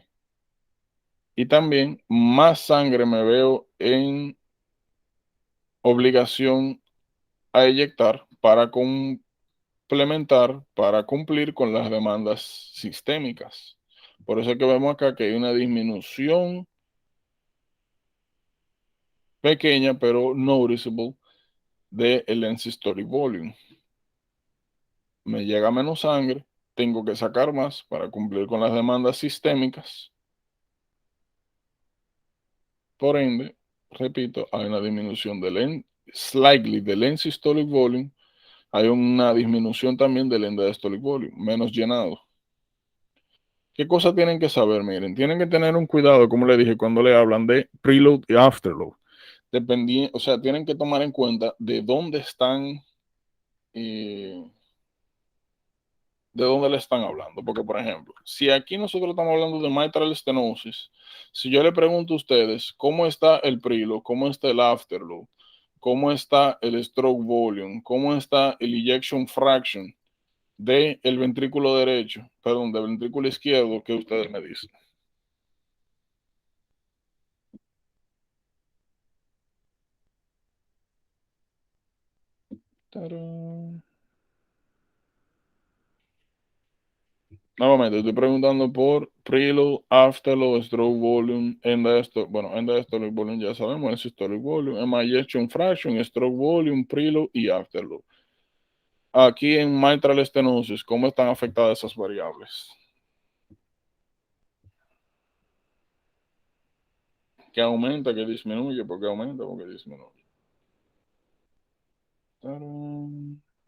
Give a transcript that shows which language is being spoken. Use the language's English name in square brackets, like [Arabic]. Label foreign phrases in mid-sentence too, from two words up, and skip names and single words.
[Spanish] Y también más sangre me veo en obligación a eyectar para complementar, para cumplir con las demandas sistémicas. Por eso es que vemos acá que hay una disminución pequeña, pero noticeable, del [English] end systolic volume. [Spanish] Me llega menos sangre, tengo que sacar más para cumplir con las demandas sistémicas. Por ende, repito, hay una disminución slightly del [English] end systolic volume. [Spanish] Hay una disminución también del [English] end diastolic volume, [Spanish] menos llenado. ¿Qué cosas tienen que saber? Miren, tienen que tener un cuidado, como le dije, cuando le hablan de preload y afterload. O sea, tienen que tomar en cuenta de dónde están, de dónde le están hablando. Porque, por ejemplo, si aquí nosotros estamos hablando de [English] mitral stenosis, [Spanish] si yo le pregunto a ustedes cómo está el preload, cómo está el afterload, cómo está el [English] stroke volume, [Spanish] cómo está el [English] ejection fraction [Spanish] del ventrículo derecho, perdón, del ventrículo izquierdo, ¿qué ustedes me dicen? ¡Tarán! Nuevamente, estoy preguntando por [English] preload, afterload, stroke volume, end diastolic volume [Spanish] ya sabemos, es [English] systolic volume, ejection fraction, stroke volume, preload [Spanish] y afterload. Aquí en [English] mitral stenosis, [Spanish] ¿cómo están afectadas esas variables? ¿Qué aumenta, qué disminuye? ¿Por qué aumenta, por qué disminuye? ¡Tarán!